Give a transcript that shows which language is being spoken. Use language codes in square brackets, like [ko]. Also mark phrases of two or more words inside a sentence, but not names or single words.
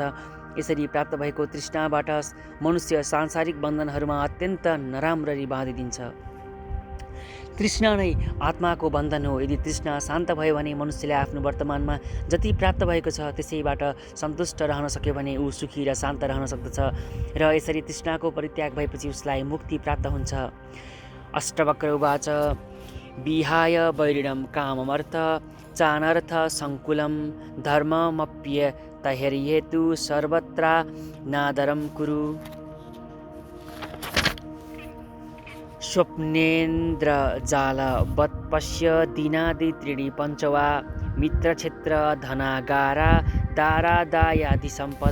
[ne] यसरी प्राप्त भएको तृष्णाबाट मनुष्य सांसारिक बन्धनहरूमा अत्यन्त नराम्ररी बाँधिदिन्छ। तृष्णा नै आत्माको बन्धन हो। यदि तृष्णा शान्त भयो भने मनुष्यले आफ्नो वर्तमानमा जति प्राप्त भएको छ त्यसैबाट सन्तुष्ट रहन सक्यो भने ऊ सुखी र शान्त रहन सक्दछ र यसरी तृष्णाको परित्याग भएपछि उसलाई मुक्ति प्राप्त हुन्छ। [sa] अष्टवक्र उवाच विहाय वैरिणं काममर्थ चानर्थ सङ्कुलं धर्ममप्यतहर्येतु सर्वत्र नादरं कुरु। स्वप्नेन्द्रजालवत् पश्य दीनादि त्रीणि पञ्चवा मित्रक्षेत्र धनागारा दारादायादि सम्पद।